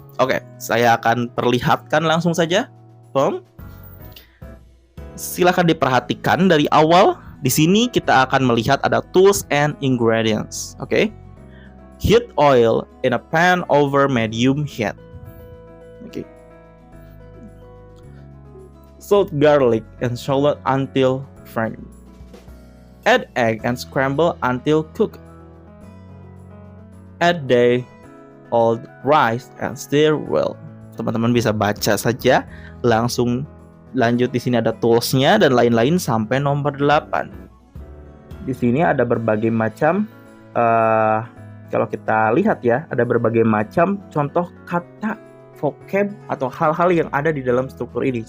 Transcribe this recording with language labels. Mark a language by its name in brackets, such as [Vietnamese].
[Indonesian] Oke, saya akan perlihatkan langsung saja. Silakan diperhatikan dari awal. Di sini kita akan melihat ada tools and ingredients. Oke. [English] Heat oil in a pan over medium heat. Oke. Salt garlic and shallot until fragrant. Add egg and scramble until cooked. Add day-old rice and stir well. [Indonesian] Teman-teman bisa baca saja, langsung lanjut. Di sini ada tools-nya dan lain-lain sampai nomor 8. Di sini ada berbagai macam kalau kita lihat ya, ada berbagai macam contoh kata, vocab atau hal-hal yang ada di dalam struktur ini.